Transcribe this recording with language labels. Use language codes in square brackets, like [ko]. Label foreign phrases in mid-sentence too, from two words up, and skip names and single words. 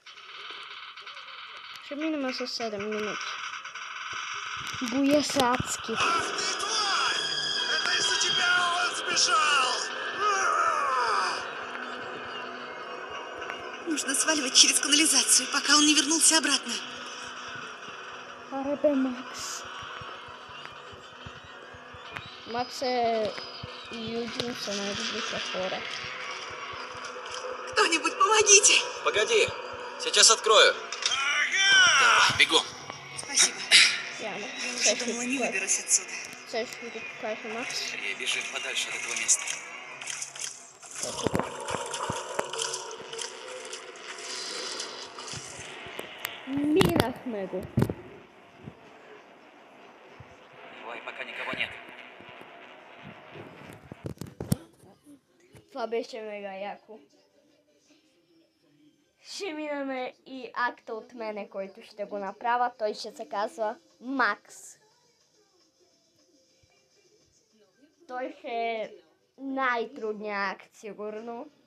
[bg] Ще минем за 7 минути. Буя се адски. [ru] Ах ты, тварь! Это из-за тебя он сбежал! Нужно сваливать через канализацию, пока он не вернулся обратно. [bg] Аре бе, Макс. Макс е Юджин са най-добрите хора. [ru] Кто-нибудь помогите! Погоди, сейчас открою. Ага! Бегом. Спасибо. Яно. Я уже думала, не выберусь отсюда. [bg] Це ще ти покаже, Макс. [ru] Скорее бежим подальше от этого места. [bg] Минахме го. Давай, пока никого нет. Това беше мега яко. Ще минаме и акта от мене, който ще го направя. Той ще се казва Макс. Той ще е най-трудният акт, сигурно.